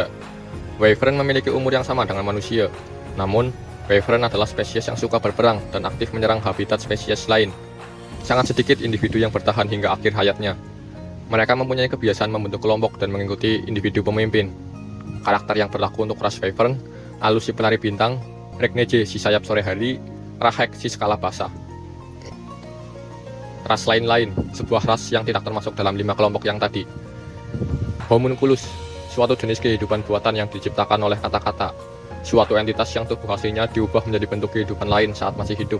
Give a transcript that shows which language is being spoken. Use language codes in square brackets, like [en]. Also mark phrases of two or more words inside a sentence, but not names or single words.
[id] Wyvern memiliki umur yang sama dengan manusia, namun Wyvern adalah spesies yang suka berperang dan aktif menyerang habitat spesies lain. Sangat sedikit individu yang bertahan hingga akhir hayatnya. Mereka mempunyai kebiasaan membentuk kelompok dan mengikuti individu pemimpin. Karakter yang berlaku untuk ras Wyvern: Alus si pelari bintang, Regneje si sayap sore hari, Rahek si skala basah. Ras lain-lain, sebuah ras yang tidak termasuk dalam 5 kelompok yang tadi. Homunculus, suatu jenis kehidupan buatan yang diciptakan oleh kata-kata, suatu entitas yang tubuh aslinya diubah menjadi bentuk kehidupan lain saat masih hidup.